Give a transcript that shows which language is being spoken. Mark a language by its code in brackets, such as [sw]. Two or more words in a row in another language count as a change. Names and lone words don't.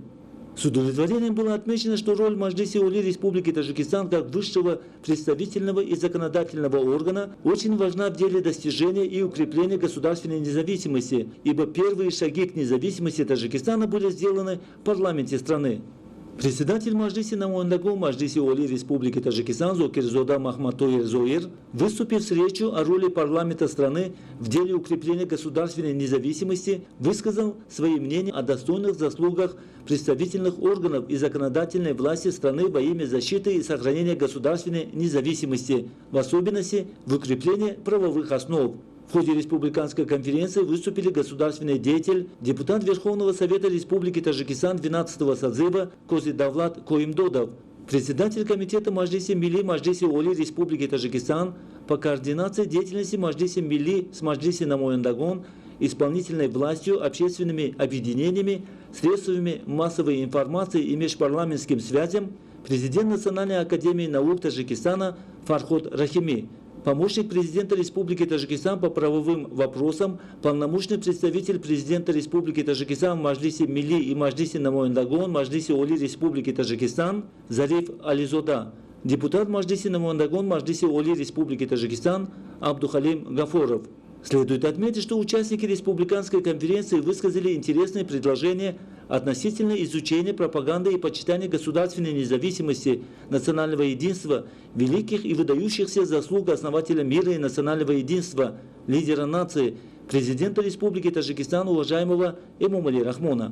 [ru] С удовлетворением было отмечено, что роль Маджлиси Оли Республики Таджикистан как высшего представительного и законодательного органа очень важна в деле достижения и укрепления государственной независимости, ибо первые шаги к независимости Таджикистана были сделаны в парламенте страны. Председатель Маджлиси Намоян Дагон Маджлиси Оли Республики Таджикистан Зокирзода Махматтоир Зоир, выступив с речью о роли парламента страны в деле укрепления государственной независимости, высказал свои мнения о достойных заслугах представительных органов и законодательной власти страны во имя защиты и сохранения государственной независимости, в особенности в укреплении правовых основ. В ходе республиканской конференции выступили государственный деятель, депутат Верховного Совета Республики Таджикистан 12-го созыва Кози Давлат Коимдодов, председатель комитета Маджлиси Милли Маджлиси Оли Республики Таджикистан по координации деятельности Маджлиси Милли с Маджлиси Намоян Дагон, исполнительной властью, общественными объединениями, средствами массовой информации и межпарламентским связям, президент Национальной академии наук Таджикистана Фарход Рахими, помощник президента Республики Таджикистан по правовым вопросам, полномочный представитель президента Республики Таджикистан в Маджлиси Милли и Маджлиси Намоян Дагон Маджлиси Оли Республики Таджикистан Зариф Ализода, депутат Маджлиси Намоян Дагон Маджлиси Оли Республики Таджикистан Абдухалим Гафоров. Следует отметить, что участники республиканской конференции высказали интересные предложения относительно изучения пропаганды и почитания государственной независимости, национального единства, великих и выдающихся заслуг основателя мира и национального единства, лидера нации, президента Республики Таджикистан уважаемого Эмомали Рахмона.